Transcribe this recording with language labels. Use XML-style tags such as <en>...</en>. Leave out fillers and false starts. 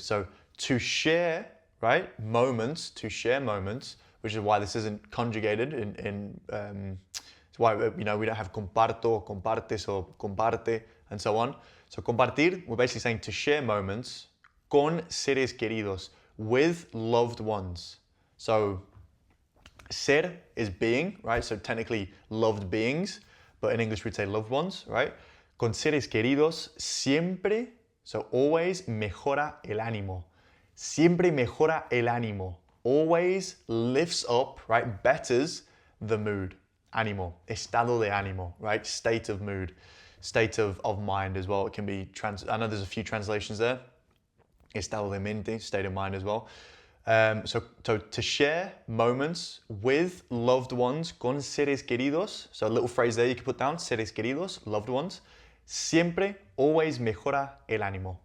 <en>So to share, right, moments, to share moments, which is why this isn't conjugated it's why, we don't have comparto, compartes, or comparte, and so on. So compartir, we're basically saying to share moments</en> <es>con seres queridos,</es> <en>with loved ones. So ser is being, right? So technically loved beings, but in English we'd say loved ones, right?</en> <es>Con seres queridos siempre,</es> <en>so always</en> <es>mejora el ánimo. Siempre mejora el ánimo.</es> <en>Always lifts up, right? Betters the mood.</en> <es>Ánimo, estado de ánimo,</es> <en>right? State of mood, state of mind as well. It can be, I know there's a few translations there.</en> <es>Estado de mente,</es> <en>state of mind as well. So to share moments with loved ones,</en> <es>con seres queridos.</es> <en>So a little phrase there you can put down,</en> <es>seres queridos,</es> <en>loved ones.</en> <es>Siempre,</es> <en>always</en> <es>mejora el ánimo.</es>